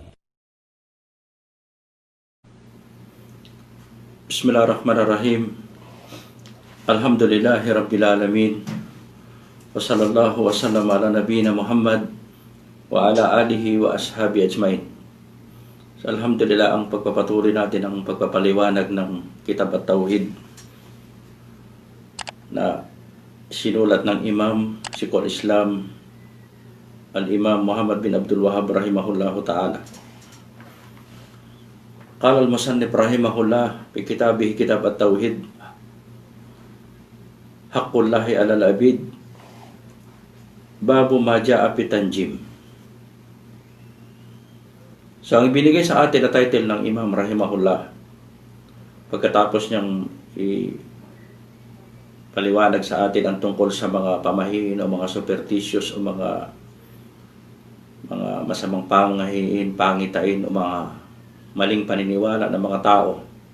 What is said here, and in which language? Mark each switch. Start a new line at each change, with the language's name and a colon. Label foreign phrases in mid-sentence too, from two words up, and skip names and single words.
Arabic: بسم الله الرحمن الرحيم. الحمد لله رب العالمين. وصلى الله وسلم على نبينا محمد وعلى آله وأصحابه أجمعين.
Filipino: So, alhamdulillah, ang pagpapatuloy natin ang pagpapaliwanag ng Kitab at-Tauhid na sinulat ng Imam Syekhul Islam Al-Imam Muhammad bin Abdul Wahhab
Arabic: رحمه الله تعالى. قال المصنف رحمه الله في كتابه كتاب التوحيد حق الله على العبيد باب ما جاء في التنجيم.
Filipino: So, ang ibinigay sa atin na title ng Imam rahimahullah, pagkatapos niyang paliwanag sa atin ang tungkol sa mga pamahiin o mga superstitious o mga masamang pangahiin, pangitain o mga maling paniniwala ng mga tao